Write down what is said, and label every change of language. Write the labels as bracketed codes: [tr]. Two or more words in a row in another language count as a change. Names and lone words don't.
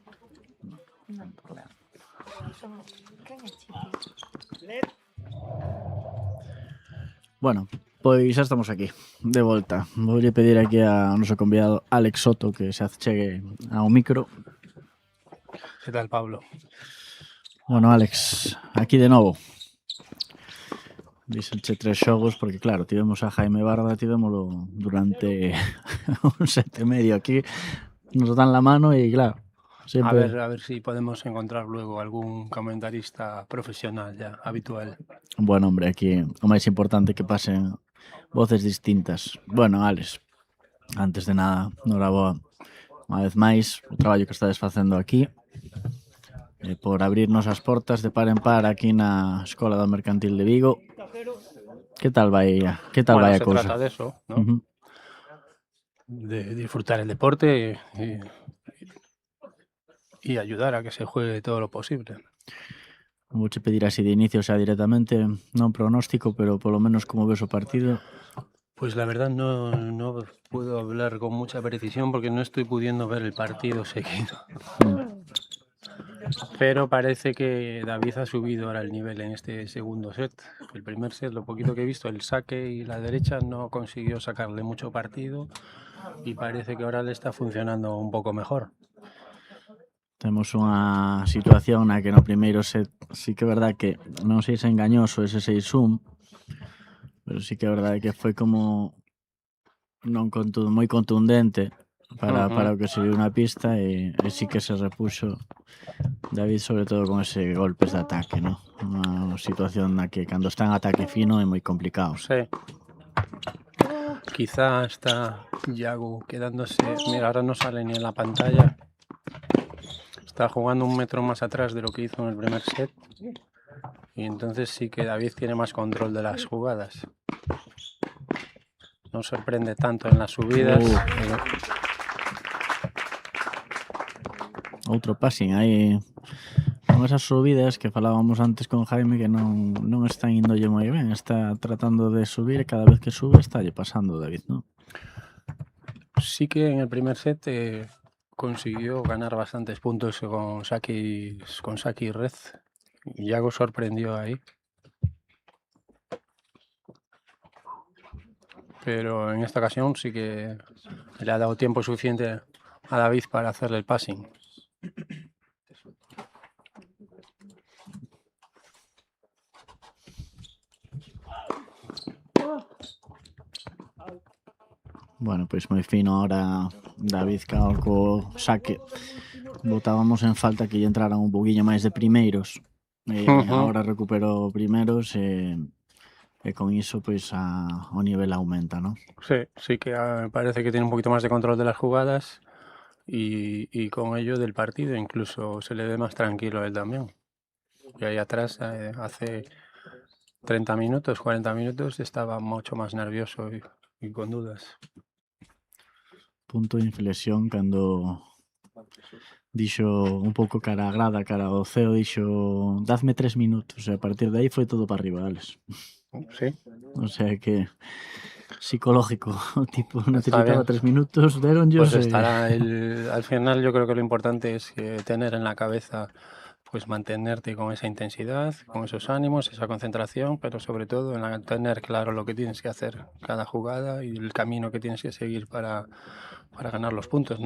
[es] No problema. Let [gl] Bueno, pois xa estamos aquí, de volta. Voulle pedir aquí a noso convidado Alex Soto que se achegue ao micro. [es] ¿Qué tal, Pablo? [gl] Bueno, Alex, aquí de novo. Díxenche 3 xogos porque claro, tivemos a Jaime Barba, tivémolo durante un 7 e medio aquí. [es] Nos dan la mano e claro, siempre... A ver si podemos encontrar luego algún comentarista profesional ya, habitual. Bueno, hombre, [gl] aquí o máis importante que pasen voces distintas. Bueno, Alex, antes de nada, noraboa unha vez máis o traballo que estades facendo aquí por abrirnos as portas de par en par aquí na Escola do Mercantil de Vigo. Que tal vai a [es] Se [gl] cousa? [es] trata de eso, ¿no? De disfrutar el deporte y ayudar a que se juegue todo lo posible. [gl] Vouche pedir así de inicio, xa directamente, non pronóstico, pero polo menos como ves o partido. [es] Pues la verdad no puedo hablar con mucha precisión porque no estoy pudiendo ver el partido seguido. Pero parece que David ha subido ahora el nivel en este segundo set. El primer set, lo poquito que he visto, el saque y la derecha no consiguió sacarle mucho partido y parece que ahora le está funcionando un poco mejor. [gl] Temos unha situación na que no primeiro set sí que é verdad que non sei se engañoso ese 6-1, pero sí que é verdade que foi como non moi contundente para o que se viu na pista e sí que se repuxo David sobre todo con ese golpes de ataque, ¿no? Unha situación na que cando está en ataque fino é moi complicado. [es] Sí. Quizá está Yago quedándose... Mira, ahora no sale ni en la pantalla. Está jugando 1 metro más atrás de lo que hizo en el primer set. Y entonces sí que David tiene más control de las jugadas. No sorprende tanto en las subidas. [gl] Outro passing aí con esas subidas que falábamos antes con Jaime que non están indolle moi ben, está tratando de subir e cada vez que sube estalle pasando David, ¿no? [es] Sí que en el primer set consiguió ganar bastantes puntos con Saki y Red. Yago sorprendió ahí. Pero en esta ocasión sí que le ha dado tiempo suficiente a David para hacerle el passing. [gl] Bueno, pois moi fino ahora David cao co saque. Botábamos en falta que lle entraran un poquinho máis de primeiros. Ahora recuperou primeiros e con iso pois o nivel aumenta, ¿no? [es] Sí que parece que tiene un poquito más de control de las jugadas y con ello del partido incluso se le ve más tranquilo a él también. Y ahí atrás hace 30 minutos, 40 minutos estaba mucho más nervioso y con dudas. [gl] Punto de inflexión cando dixo un pouco cara a grada, cara ao ceo, dixo dadme 3 minutos e a partir de aí foi todo para arriba, Alex. [es] Sí. O sea que psicológico, tipo necesitaba 3 minutos, deron yo. Pues estará al final yo creo que lo importante es tener en la cabeza pues mantenerte con esa intensidad, con esos ánimos, esa concentración, pero sobre todo en tener claro lo que tienes que hacer cada jugada y el camino que tienes que seguir para ganar los puntos.